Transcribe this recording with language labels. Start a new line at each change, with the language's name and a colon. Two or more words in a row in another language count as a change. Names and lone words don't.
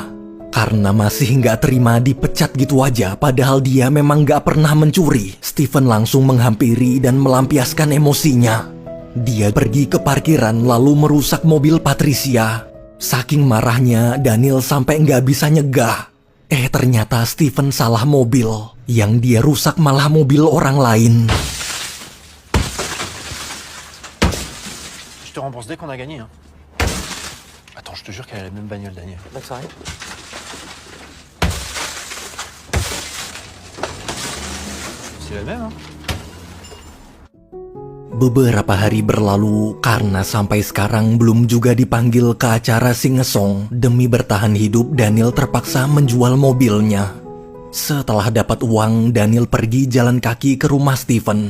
Indonesian: Karena masih nggak terima dipecat gitu aja, padahal dia memang nggak pernah mencuri, Steven langsung menghampiri dan melampiaskan emosinya. Dia pergi ke parkiran lalu merusak mobil Patricia. Saking marahnya, Daniel sampai nggak bisa nyegah. Ternyata Steven salah mobil. Yang dia rusak malah mobil orang lain.
French: Je te rembourse dès qu'on a gagné. Hein. Attends, je te jure qu'elle a la même bagnole, Daniel. Bonne soirée. C'est la même, hein.
Indonesian: Beberapa hari berlalu karena sampai sekarang belum juga dipanggil ke acara Sing a Song. Demi bertahan hidup, Daniel terpaksa menjual mobilnya. Setelah dapat uang, Daniel pergi jalan kaki ke rumah Steven.